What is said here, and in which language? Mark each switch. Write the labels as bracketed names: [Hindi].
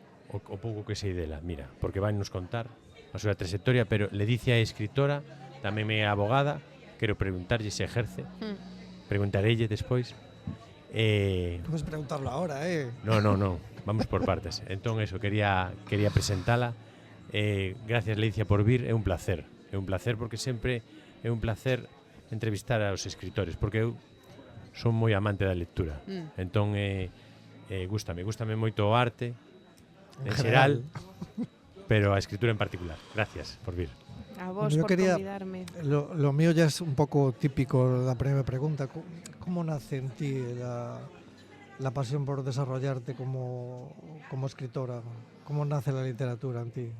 [Galician] o pouco que sei dela, mira, porque vai nos contar a súa trayectoria, pero Ledicia é escritora, tamén é abogada, quero preguntarlle se ejerce, preguntarelle despois. [Spanish] Puedes preguntarlo ahora, No, vamos por partes. [Galician] Entón, eso, quería presentala. Gracias, Ledicia, por vir, é un placer porque sempre é un placer entrevistar aos escritores, porque eu son moi amante da lectura. Entón, gústame moito o arte, en xeral, pero a escritura en particular. Gracias por vir. A vos [Spanish] Bueno, yo por quería- [Galician] convidarme. [Spanish] Lo mío ya es un poco típico, la primera pregunta. ¿Cómo nace en ti la pasión por desarrollarte como escritora? ¿Cómo nace la literatura en ti?